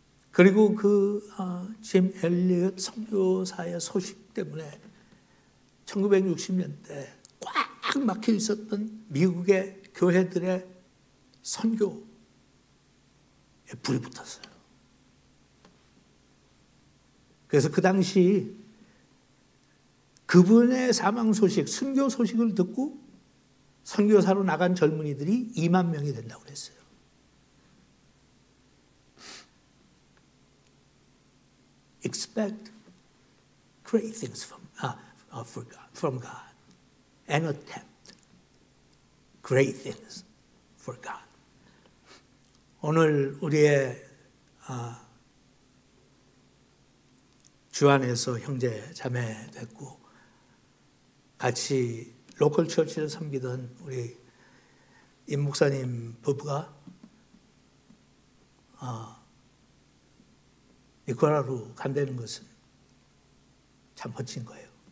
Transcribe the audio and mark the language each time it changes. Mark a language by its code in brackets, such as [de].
[ko] 그리고 짐 엘리엇 선교사의 소식 때문에 1960년대 꽉 막혀 있었던 미국의 교회들의 선교에 불이 붙었어요. 그래서 그 당시 그분의 사망 소식, 순교 소식을 듣고 선교사로 나간 젊은이들이 2만 명이 된다고 그랬어요. [en] Expect great things from God and attempt great things for God. [ko] 오늘 우리의 주 안에서 형제 자매 됐고 같이 로컬 처치를 섬기던 우리 임 목사님 부부가 니카라과로 간다는 것은 참 멋진 거예요.